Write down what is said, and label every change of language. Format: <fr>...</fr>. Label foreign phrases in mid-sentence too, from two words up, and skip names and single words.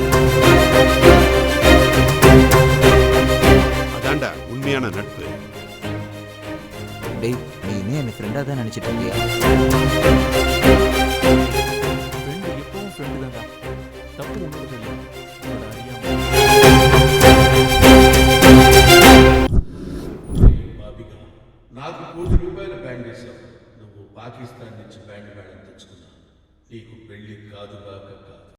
<ta>அதான்டா உண்மையான நட்பு. டேய், நீ இன்னும் என்ன ஃப்ரெண்டா தான் நினைச்சிட்டு இருக்கியா? ஃப்ரெண்ட் எப்பவும் ஃப்ரெண்டு தான்டா. தப்பு ஒன்றும் இல்லை.</ta> <te>నాకు ₹1,00,00,000 బ్యాండ్ వేశావు. నువ్వు పాకిస్తాన్ నుంచి బ్యాండ్ మేడం తెచ్చుకున్నావు. నీకు పెళ్లి కాదుగాక కాదు.</te>